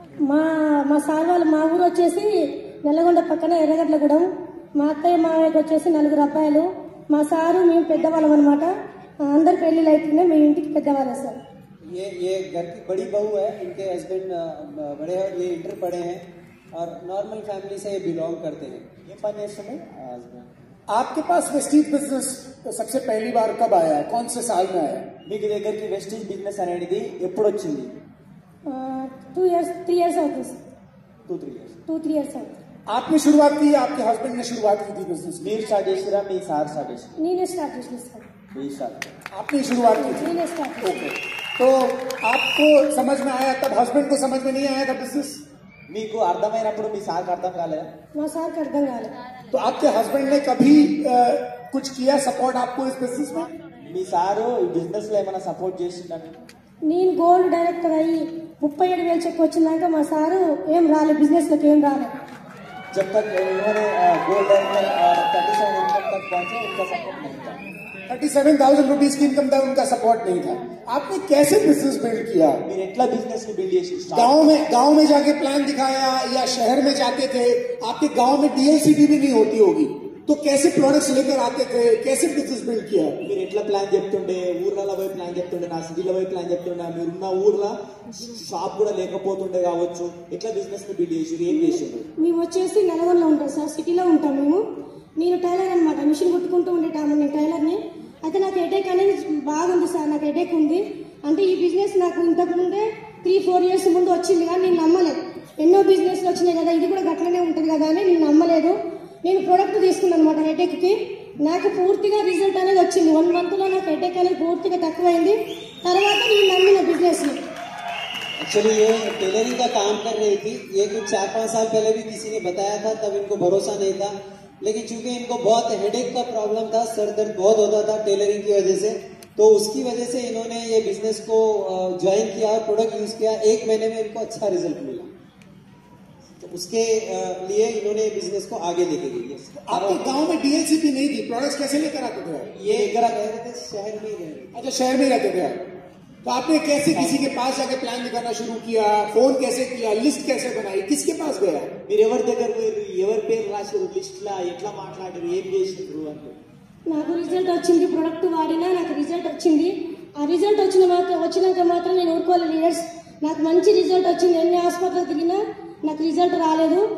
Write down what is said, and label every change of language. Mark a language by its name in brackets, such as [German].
[Telugu] మా సార్ వాళ్ళు, మా ఊరు వచ్చేసి నల్లగొండ పక్కన ఎర్రగడ్లగూడెం. మా అత్తయ్య మావయ్యకి వచ్చేసి 4 అబ్బాయిలు. మా సారు మేము పెద్దవాళ్ళం అనమాట. అందరు పెళ్లిళ్ళు అయిపోయినాయి, మేము ఇంటికి పెద్దవాళ్ళం సార్. [Hindi] ये घर की बड़ी बहू है, इनके हस्बैंड बड़े हैं, ये इंटर पढ़े हैं और नॉर्मल फैमिली से ये बिलोंग करते हैं. ये पानी समय आपके पास वेस्टीज बिजनेस सबसे पहली बार कब आया, कौन से साल में आया? [Telugu] మీకు దగ్గరికి వెస్టీజ్ బిజినెస్ అనేది ఎప్పుడు వచ్చింది? 3 years అవుతుంది. [English] 2-3 years [Telugu] అవుతుంది. [Hindi] आपने शुरुआत की, आपके हस्बैंड ने शुरुआत की थी बिजनेस? [Telugu] మీరు స్టార్ట్ చేసిరా, మీ సార్ స్టార్ట్ చేసిరా? నేనే స్టార్ట్ చేసిన సార్. మీ స్టార్ట్, [Hindi] आपने शुरुआत की थी? [Telugu] నేనే స్టార్ట్. [Hindi] ओके, तो आपको समझ में आया, तब हस्बैंड को समझ में नहीं आया था बिजनेस? [Telugu] మీకు అర్థమైనప్పుడు మీ సార్కి అర్థం కాలేదా? మా సార్కి అర్థం కాలేదు. [Hindi] तो आपके हस्बैंड ने कभी कुछ किया सपोर्ट आपको इस बिजनेस में? [Telugu] మీ సారు ఈ బిజినెస్ లో ఏమైనా సపోర్ట్ చేసిందని? నేను గోల్డ్ డైరెక్టర్ అయ్యి 37,000 చెక్ వచ్చినాక మా సారు ఏం రాలేదు, బిజినెస్ లోకి ఏం రాలేదు. [Hindi] जब तक उन्होंने गोल्ड डायरेक्टर 37 इनकम तक पहुंचे, उनका सपोर्ट नहीं था. 37,000 रुपीज की इनकम था, उनका सपोर्ट नहीं था. आपने कैसे बिजनेस बिल्ड किया? [Telugu] మీరు ఎట్లా బిజినెస్ ని బిల్డ్ చేసి [Hindi] गांव में जाके प्लान दिखाया या शहर में जाते थे? आपके गांव में डीएलसीबी भी नहीं होती होगी, तो कैसे प्रोडक्ट्स लेकर आते थे, कैसे बिजनेस बिल्ड किया? [Telugu] మీరు ఎట్లా ప్లాన్ చెప్తుండే, ఊర్లలో పోయి ప్లాన్ చెప్తుండే, నా సిటీలో పోయి ప్లాన్ చెప్తుండే, మీరున్న ఊర్లో షాప్ కూడా లేకపోతుండే కావచ్చు, ఎట్లా బిజినెస్ ని బిల్డ్ చేసి ఏం చేసిండ్రు? మేము వచ్చేసి నల్గొండలో ఉంటాం సార్, సిటీలో ఉంటాం మేము. నేను టైలర్ అనమాట, మిషన్ కుట్టుకుంటూ ఉండేటాము. నేను టైలర్ని. అయితే నాకు హెడేక్ అనేది బాగుంది సార్, నాకు హెడేక్ ఉంది. అంటే ఈ బిజినెస్ నాకు ఇంతకు ముందే 3-4 years ముందు వచ్చింది, కానీ నేను నమ్మలేదు. ఎన్నో బిజినెస్లు వచ్చినాయి కదా, ఇది కూడా గట్లనే ఉంటుంది కదా అని నేను నమ్మలేదు. నేను ప్రోడక్ట్ తీసుకున్నాను అనమాట హెడేక్కి. నాకు పూర్తిగా రిజల్ట్ అనేది వచ్చింది. 1 month లో నాకు హెడేక్ అనేది పూర్తిగా తక్కువైంది. తర్వాత నేను నమ్మిన బిజినెస్ ని. [Hindi] एक्चुअली ये टेलरिंग का काम कर रही थी. ये कुछ 4-5 साल पहले भी किसी ने बताया था, तब इनको भरोसा नहीं था. लेकिन चूंकि इनको बहुत हेडेक का प्रॉब्लम था, सर दर्द बहुत होता था टेलरिंग की वजह से, तो उसकी वजह से इन्होंने ये बिजनेस को ज्वाइन किया और प्रोडक्ट यूज किया. 1 महीने में इनको अच्छा रिजल्ट मिला, तो उसके लिए इन्होंने बिजनेस को आगे लेके गई. आपके गांव में डीएलसीबी नहीं थी, प्रोडक्ट्स कैसे लेकर आते थे? ये लेकर आ गए थे, शहर में ही रहे. अच्छा, शहर में रहते थे. तो आपने कैसे किसी के पास जाके प्लान दिखाना शुरू किया, फोन कैसे किया, लिस्ट कैसे बनाई, किसके पास गया? [Telugu] మీరు ఎవరి దగ్గర ఎవరి పేరు రాశారు లిస్ట్ లా, ఎట్లా మాట్లాడారు, ఏం చేసిండ్రు అంటే? నాకు రిజల్ట్ వచ్చింది, ప్రొడక్ట్ వాడినా నాకు రిజల్ట్ వచ్చింది. ఆ రిజల్ట్ వచ్చినాక మాత్రం నేను ఊరుకోవాలి లీడర్స్. నాకు మంచి రిజల్ట్ వచ్చింది. ఎన్ని హాస్పిటల్ తిరిగినా నాకు రిజల్ట్ రాలేదు.